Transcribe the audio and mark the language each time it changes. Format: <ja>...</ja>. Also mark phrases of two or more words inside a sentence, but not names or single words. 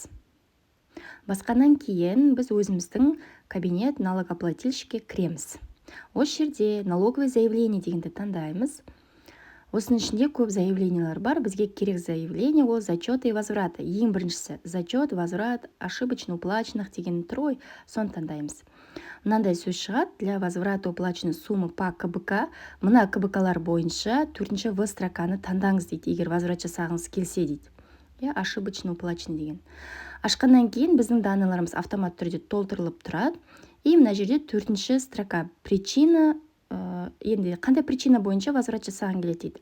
<kk>Басқаннан кейін біз өзіміздің</kk> <ru>кабинет налогоплательщикке</ru> <kk>кіреміз. Осы жерде</kk> <ru>налоговое заявление</ru> <kk>дегенді таңдаймыз. Осының ішінде көп заявлениялар бар. Бізге керек заявление ол</kk> <ru>зачеты и возвраты.</ru> <kk>Ең біріншісі</kk> <ru>зачет, возврат, ошибочно уплаченных</ru> <kk>деген тұр ғой, соны таңдаймыз. Мынандай сөз шығады:</kk> <ru>для возврата уплаченной суммы по КБК.</ru> <kk>Мына КБКлар бойынша 4-ші В строканы таңдаңыз дейді, егер возврат жасағыңыз келсе дейді.</kk> <ru>Ошибочно уплачен</ru> <kk>деген. Ашқаннан кейін біздің данныйларымыз автомат түрде толтырылып тұрады. И мына жерде 4-ші</kk> <ru>строка причина.</ru> <kk>Енді қандай причина бойынша возврат жасаған келеді дейді.</kk>